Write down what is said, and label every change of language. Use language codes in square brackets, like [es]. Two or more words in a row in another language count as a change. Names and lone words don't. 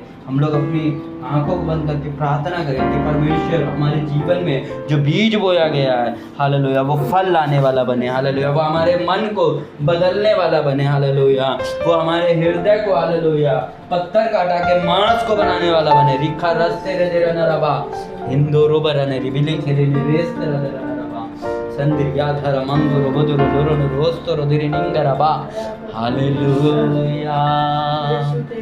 [hi] हम लोग अपनी आंखों को बंद करके प्रार्थना करें कि परमेश्वर हमारे जीवन में जो बीज बोया गया है, हालेलुया, वो फल लाने वाला बने, हालेलुया, वो हमारे मन को बदलने वाला बने, हालेलुया, वो हमारे हृदय को, हालेलुया, पत्थर काटा के मांस को बनाने वाला बने। रिखा रस तेरे देर नरबा हिंदो रोबर ने रिबिली खेले रेस तेरा देर नरबा संद्रिया धर मंगो रोबदुर रोरो रोस्तो रोदिरी निंगरबा, हालेलुया।